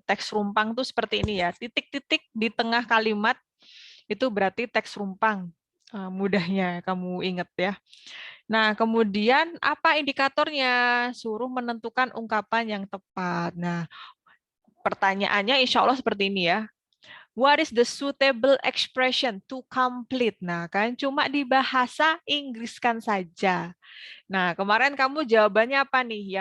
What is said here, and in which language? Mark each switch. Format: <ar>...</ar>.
<id>Teks rumpang tuh seperti ini ya. Titik-titik di tengah kalimat itu berarti teks rumpang. Mudahnya kamu ingat ya. Nah, kemudian apa indikatornya? Suruh menentukan ungkapan yang tepat. Nah, pertanyaannya insya Allah seperti ini ya.</id> <en>What is the suitable expression to complete?</en> <id>Nah, kan cuma di bahasa Inggriskan saja. Nah, kemarin kamu jawabannya apa nih?</id>